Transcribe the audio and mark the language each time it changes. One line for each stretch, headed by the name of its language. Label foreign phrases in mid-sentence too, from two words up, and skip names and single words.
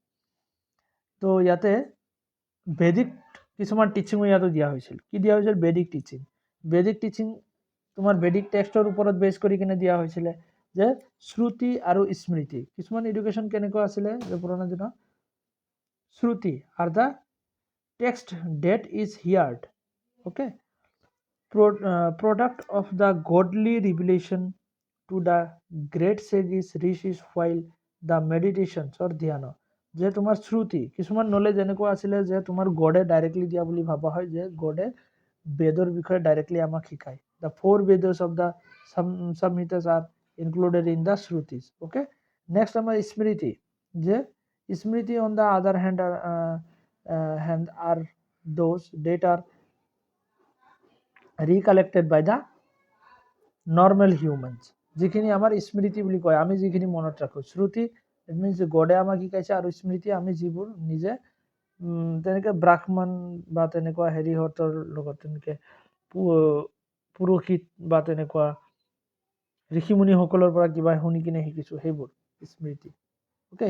Assamese: তো ইয়াতে বেদিক কিছুমান টিচিঙো ইয়াতো দিয়া হৈছিল। কি দিয়া হৈছিল?
English: Vedic teaching. Vedic teaching
Assamese: তোমাৰ
English: Vedic textৰ
Assamese: ওপৰত বেছ কৰি কিনে দিয়া হৈছিলে, যে শ্ৰুতি আৰু স্মৃতি। কিছুমান এডুকেশ্যন কেনেকুৱা আছিলে যে পুৰণা দিনত, শ্ৰুতি
English: are the text that is heard, ওকে, product of the godly revelation to the great sages, rishis, while the meditations or dhyana,
Assamese: যে তোমাৰ শ্ৰুতি কিছুমান নলেজ এনেকুৱা আছিলে যে তোমাৰ গডে ডাইৰেক্টলি দিয়া বুলি ভাবা হয়, যে গডে বেদৰ বিষয়ে ডাইৰেক্টলি আমাক শিকায়।
English: The 4 Vedas of the samhitas are included in the shrutis, okay.
Assamese: নেক্সট আমাৰ স্মৃতি, যে স্মৃতি
English: on the other hand are those that are recollected by the normal humans,
Assamese: যিখিনি আমাৰ স্মৃতি বুলি কয়, আমি যিখিনি মনত ৰাখো। শ্ৰুতি
English: it means
Assamese: গডে আমাক শিকাইছে, আৰু স্মৃতি আমি যিবোৰ নিজে তেনেকৈ ব্ৰাহ্মণ বা তেনেকুৱা হেৰিহঁতৰ লগত তেনেকৈ পুৰোহিত বা তেনেকুৱা ঋষিমুনিসকলৰ পৰা কিবা শুনি কিনে শিকিছোঁ, সেইবোৰ স্মৃতি, ওকে।